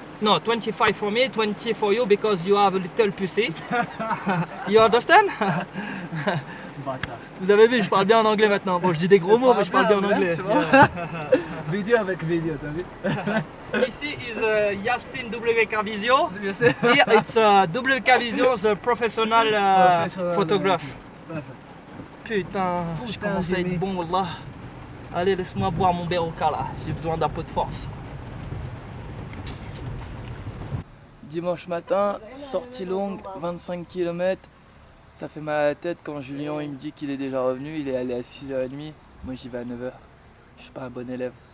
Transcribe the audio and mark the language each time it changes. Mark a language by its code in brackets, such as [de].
[en] No, 25 for me, 20 for you because you have a little pussy. You understand? [fr] Bâtard. Vous avez vu, je parle bien en anglais maintenant. Bon, je dis des gros mots, mais je parle bien en anglais. Tu vois? Vidéo avec vidéo, t'as vu? Ici is Yacine WK Visio. Je sais. [en] Here it's WK Visio, the professional photograph. [fr] Putain, je commence à être bon, wallah. Allez, laisse-moi boire mon Berocca là, j'ai besoin d'un peu de force. Dimanche matin, sortie longue, 25 km. Ça fait mal à la tête quand Julien il me dit qu'il est déjà revenu, il est allé à 6h30. Moi j'y vais à 9h. Je suis pas un bon élève.